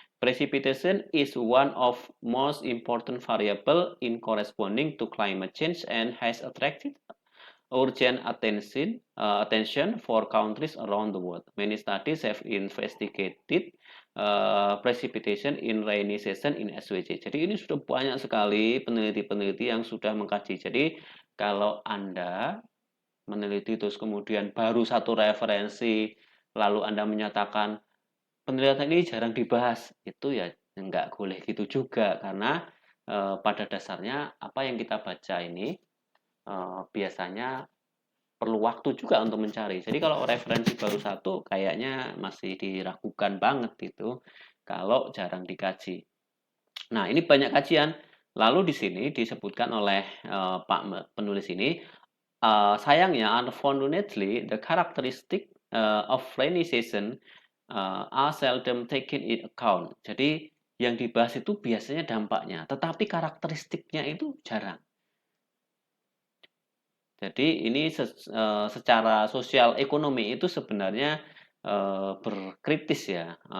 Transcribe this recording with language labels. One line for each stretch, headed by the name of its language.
English: Precipitation is one of most important variable in corresponding to climate change and has attracted urgent attention for countries around the world. Many studies have investigated precipitation in rainy season in SWC.
Indonesian: Jadi ini sudah banyak sekali peneliti-peneliti yang sudah mengkaji. Jadi kalau Anda meneliti terus kemudian baru satu referensi, lalu Anda menyatakan penelitian ini jarang dibahas, itu ya nggak boleh gitu juga, karena pada dasarnya apa yang kita baca ini biasanya perlu waktu juga untuk mencari. Jadi kalau referensi baru satu kayaknya masih diragukan banget gitu kalau jarang dikaji. Nah, ini banyak kajian. Lalu di sini disebutkan oleh Pak penulis ini sayangnya,
English: unfortunately, the characteristic of rainy season are seldom taken in account.
Indonesian: Jadi yang dibahas itu biasanya dampaknya, tetapi karakteristiknya itu jarang. Jadi ini secara sosial ekonomi itu sebenarnya berkritis ya.